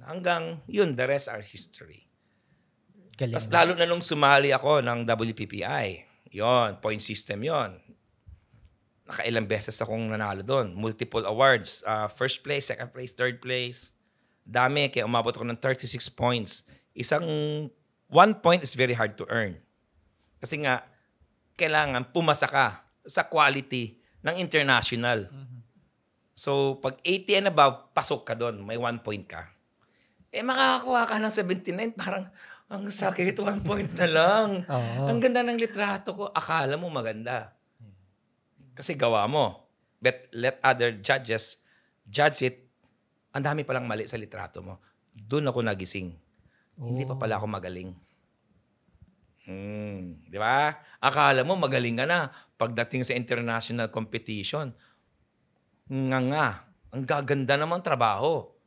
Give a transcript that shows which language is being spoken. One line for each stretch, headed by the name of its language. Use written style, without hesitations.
Filipino: Hanggang yun,
English: the rest are history.
Filipino: Galing. Tapos lalo na nung sumali ako ng WPPI. Yon, point system yon. Nakailang beses akong nanalo doon.
English: Multiple awards. First place, second place, third place.
Filipino: Dami, kaya umabot ako ng 36 points.
English: 1 point is very hard to earn.
Filipino: Kasi nga, kailangan pumasa ka sa quality ng international. So, pag 80 and above, pasok ka doon. May 1 point ka. Makakakuha ka ng 79, parang, ang sakit, 1 point na lang. Ang ganda ng litrato ko. Akala mo maganda. Kasi gawa mo.
English: But let other judges judge it.
Filipino: Ang dami palang mali sa litrato mo. Doon ako nagising. Hindi pa pala ako magaling. Di ba? Akala mo magaling ka na. Pagdating sa international competition, nga. Ang gaganda naman trabaho.